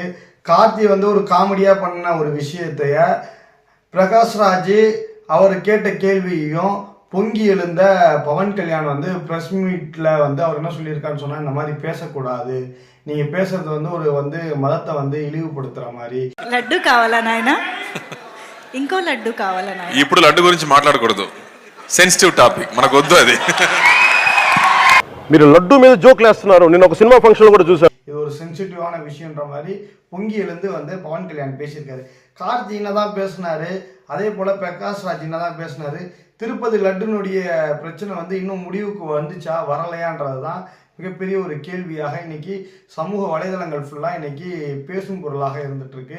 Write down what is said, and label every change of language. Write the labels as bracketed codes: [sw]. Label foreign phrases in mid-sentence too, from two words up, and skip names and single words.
[ta] கார்த்தி ஒரு காமெடியா பண்ண ஒரு விஷயத்தைய பிரகாஷ்ராஜ் அவர் கேட்ட கேள்வியையும் பொங்கி எழுந்த பவன் கல்யாண் [en] press meet [ta] அவர் என்ன சொல்லியிருக்காருன்னு சொன்னா, இந்த மாதிரி பேசக்கூடாது, நீங்க பேசுறது ஒரு மதத்தை இழிவுபடுத்துற மாதிரி. [te] లడ్డు కావాలా నాయనా? ఇంకో లడ్డు కావాలా నాయనా? ఇప్పుడు లడ్డు గురించి మాట్లాడకూడదు, [en] sensitive topic, [te] మనకు వద్దు అది. మీరు లడ్డు మీద జోక్లు వేస్తున్నారు. నేను ఒక [en] cinema function [te] కూడా చూసాను. [ta] இது ஒரு சென்சிட்டிவான விஷயம்ன்ற மாதிரி பொங்கி எழுந்து பவன் கல்யாண் பேசியிருக்காரு. கார்த்தி என்னதான் பேசினாரு, அதே போல பிரகாஷ் ராஜ் என்னதான் பேசினாரு. திருப்பதி லட்டுனுடைய பிரச்சனை இன்னும் முடிவுக்கு வந்துச்சா வரலையான்றது தான் மிகப்பெரிய ஒரு கேள்வியாக இன்னைக்கு சமூக வலைதளங்கள் ஃபுல்லாக இன்னைக்கு பேசும் பொருளாக இருந்துட்டு இருக்கு.